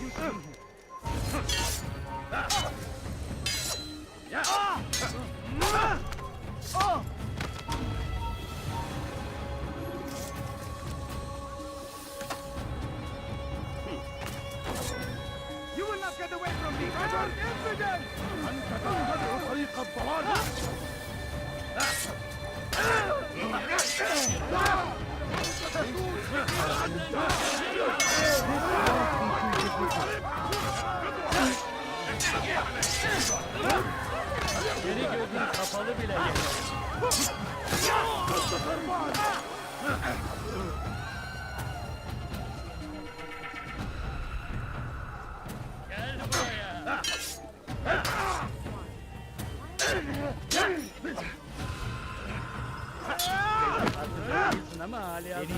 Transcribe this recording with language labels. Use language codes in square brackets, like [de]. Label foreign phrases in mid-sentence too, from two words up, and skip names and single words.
[en] You will not get away from me! I'm infidel! [ar] أنت تنتظر طريق الضلال! [tr] Yeni gözün kapalı bile yeter. Gel buraya. Ama hala